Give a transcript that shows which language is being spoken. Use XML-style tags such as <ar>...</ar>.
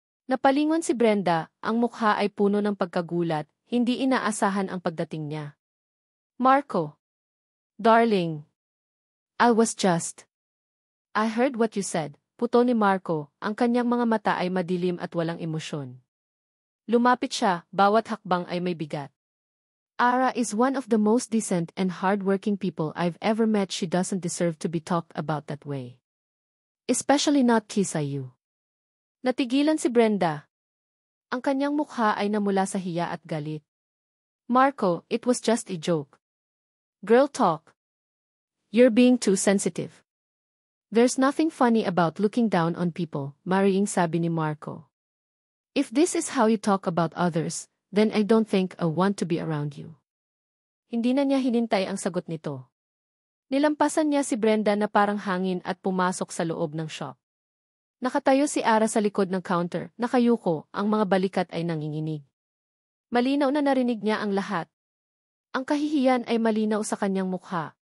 <tl>Napalingon si Brenda, ang mukha ay puno ng pagkagulat, hindi inaasahan ang pagdating niya. Marco. Darling.</tl> <en>I heard what you said,</en> <tl>puto ni Marco, ang kanyang mga mata ay madilim at walang emosyon. Lumapit siya, bawat hakbang ay may bigat.</tl> <en>Ara is one of the most decent and hard-working people I've ever met. She doesn't deserve to be talked about that way. Especially not Kisayu.</en> <tl>Natigilan si Brenda. Ang kanyang mukha ay namula sa hiya at galit.</tl> <en>Marco, it was just a joke. Girl talk. You're being too sensitive. There's nothing funny about looking down on people, Maring</en> <tl>sabi ni Marco.</tl> <en>If this is how you talk about others, then I don't think I want to be around you.</en> <tl>Hindi na niya hinintay ang sagot nito. Nilampasan niya si Brenda na parang hangin at pumasok sa loob ng shop. Nakatayo si Ara sa likod ng counter, nakayuko, ang mga balikat ay nanginginig. Malinaw na narinig niya ang lahat. Ang kahihiyan ay malinaw sa kanyang mukha.</tl>